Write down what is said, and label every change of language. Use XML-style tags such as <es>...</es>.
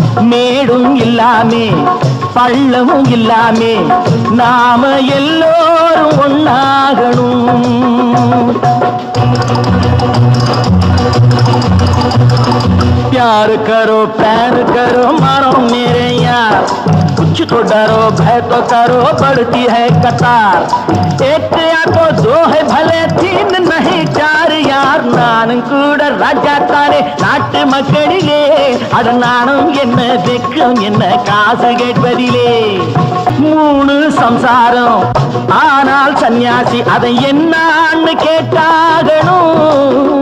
<ta>மேடும் இல்லாமே பள்ளமும் இல்லாமே நாம எல்லோரும் ஒன்னாகணும்.</ta> <hi>प्यार करो प्यार करो मारो मेरे यार, कुछ तो डरो भय तो करो बढ़ती है कतार. एक या तो दो है भले तीन नहीं चार यार.</hi> <ta>நானும் கூட ராஜா தானே நாட்டு மக்களிலே, அட நாணம் என்ன வெக்கம் என்ன காசு கேட்பதிலே. 3 சம்சாரம் ஆனால் சன்னியாசி அதை என்னான்னு கேட்டாகணும்.</ta>